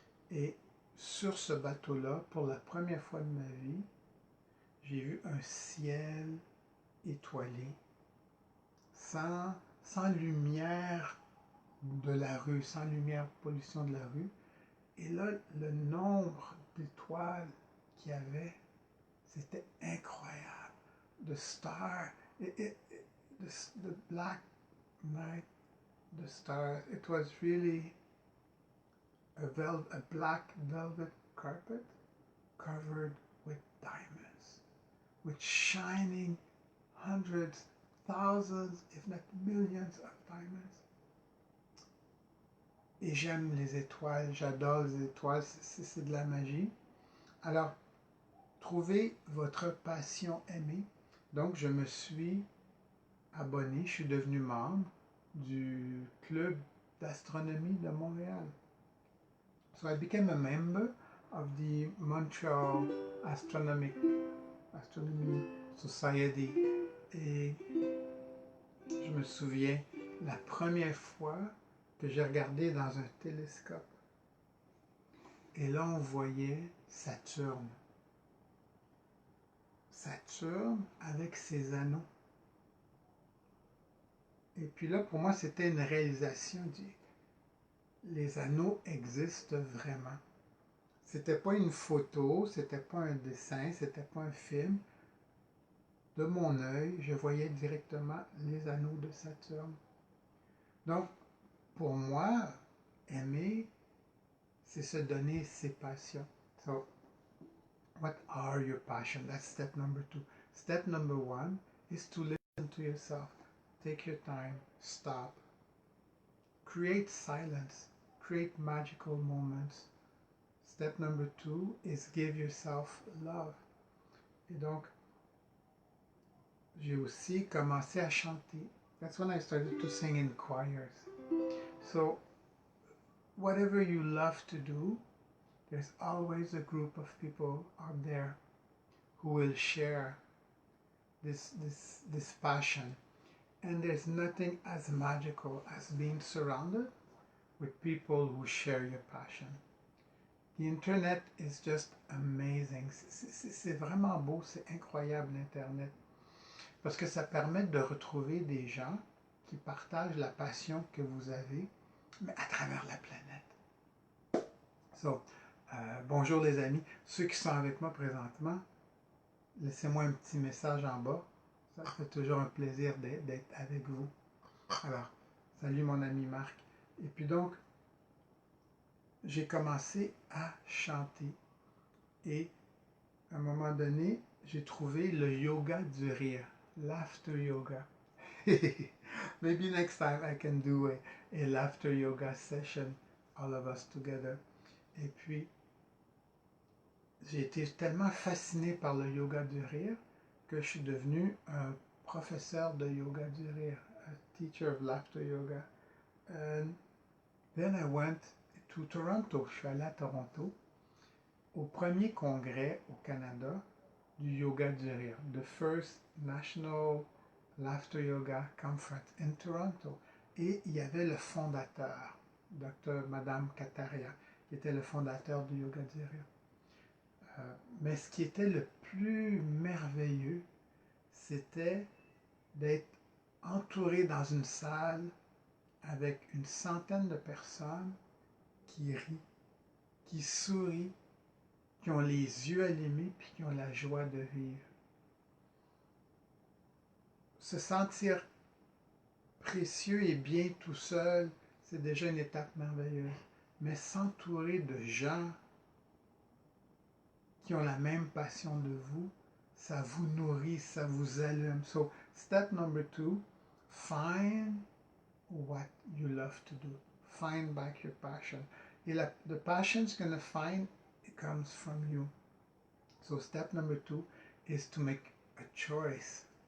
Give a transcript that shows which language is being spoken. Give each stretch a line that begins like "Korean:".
French: Et sur ce bateau-là, pour la première fois de ma vie, j'ai vu un ciel étoilé, sans lumière de la rue, sans lumière pollution de la rue. Et là, le nombre d'étoiles qu'il y avait, c'était incroyable.
English: The star, the black night, the stars, it was really a black velvet carpet covered with diamonds, with shining hundreds, thousands, if not millions of diamonds.
French: Et j'aime les étoiles, j'adore les étoiles, c'est de la magie. Alors, trouvez votre passion aimée. Donc, je me suis abonné, je suis devenu membre du club d'astronomie de Montréal.
English: So I became a member of the Montreal Astronomy Society.
French: Et je me souviens, la première fois que j'ai regardé dans un télescope, et là on voyait Saturne. Saturne avec ses anneaux. Et puis là, pour moi, c'était une réalisation. Les anneaux existent vraiment. C'était pas une photo, c'était pas un dessin, c'était pas un film. De mon œil, je voyais directement les anneaux de Saturne. Donc, pour moi, aimer, c'est se donner ses passions.
English: So, what are your passions? That's step number 2. Step number 1 is to listen to yourself. Take your time, stop. Create silence, create magical moments. Step number 2 is give yourself love.
French: Et donc, j'ai aussi commencé à chanter.
English: That's when I started to sing in choirs. So, whatever you love to do, there's always a group of people out there who will share this passion. And there's nothing as magical as being surrounded with people who share your passion. The internet is just amazing.
French: C'est vraiment beau, c'est incroyable l'Internet. Parce que ça permet de retrouver des gens qui partagent la passion que vous avez, mais à travers la planète. So, bonjour les amis. Ceux qui sont avec moi présentement, laissez-moi un petit message en bas. Ça fait toujours un plaisir d'être avec vous. Alors, salut mon ami Marc. Et puis donc, j'ai commencé à chanter. Et à un moment donné, j'ai trouvé le yoga du rire.
English: Laughter yoga. Maybe next time I can do a laughter yoga session all of us together.
French: Et puis, j'ai été tellement fasciné par le yoga du rire que je suis devenu un professeur de yoga du rire,
English: a teacher of laughter yoga. And then I went to Toronto.
French: Je suis allé à Toronto au premier congrès au Canada du yoga du rire,
English: the first National Laughter Yoga Conference in Toronto.
French: Et il y avait le fondateur, Madame Kataria, qui était le fondateur du yoga du rire. Mais ce qui était le plus merveilleux, c'était d'être entouré dans une salle avec une centaine de personnes qui rient, qui sourient, qui ont les yeux allumés puis qui ont la joie de vivre. Se sentir précieux et bien tout seul, c'est déjà une étape merveilleuse. Mais s'entourer de gens qui ont la même passion de vous, ça vous nourrit, ça vous allume.
English: So, step number 2, find what you love to do. Find back your passion. Et the passion's going to find, it comes from you. So step number 2 is to make a choice.